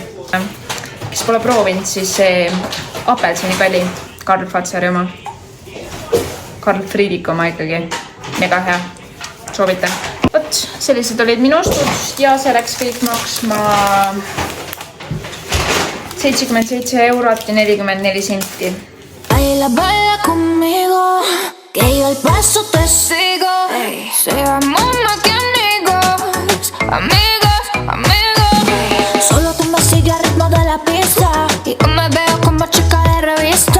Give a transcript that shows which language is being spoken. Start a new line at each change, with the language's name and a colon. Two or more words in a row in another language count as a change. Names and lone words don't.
Estonian: Kes pole proovinud, siis see apelsinikalli Karl Fatsari oma. Karl Friedrich oma ikkagi. Mega hea. Soovitan. Võt, sellised olid minu ostud ja see läks kõik maksma 77 eurot ja 44 senti.
Spanish: Baila, baila conmigo, que yo el paso te sigo. Seamos más que amigos, amigos, amigos. Solo tú me sigues al ritmo de la pista y yo me veo como chica de revista.